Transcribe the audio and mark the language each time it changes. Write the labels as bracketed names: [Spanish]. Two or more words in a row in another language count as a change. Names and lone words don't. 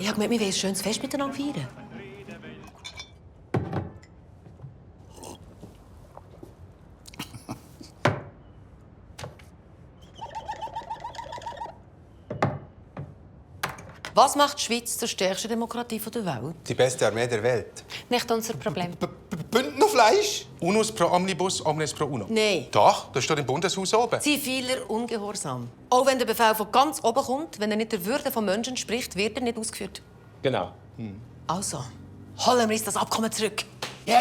[German] Ich habe gemeint, wir wollen ein schönes Fest miteinander feiern. Was macht die Schweiz zur stärksten Demokratie der Welt? Die beste Armee der Welt. Nicht unser Problem. Bündnerfleisch? [Latin] Unus pro omnibus, omnes pro uno. [German] Nein. Doch, das steht im Bundeshaus oben. Ziviler Ungehorsam. Auch wenn der Befehl von ganz oben kommt, wenn er nicht der Würde von Menschen spricht, wird er nicht ausgeführt. Genau. Also, holen wir uns das Abkommen zurück. Yes!